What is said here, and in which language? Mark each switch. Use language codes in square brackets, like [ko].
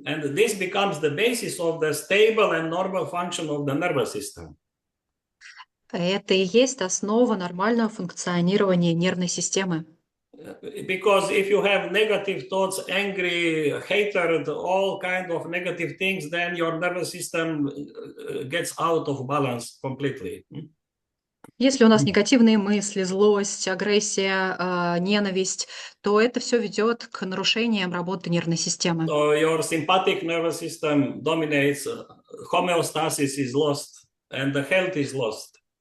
[en] And this becomes the basis of the stable and normal function of the nervous system. [ru] Это и есть основа нормального функционирования нервной системы. [en] Because if you have negative thoughts, angry, hatred, all kind of negative things, then your nervous system gets out of balance completely. [ru] Если у нас негативные мысли, злость, агрессия, ненависть, то это все ведет к нарушениям работы нервной системы. [en] So your sympathetic nervous system dominates, homeostasis is lost, and the health is lost.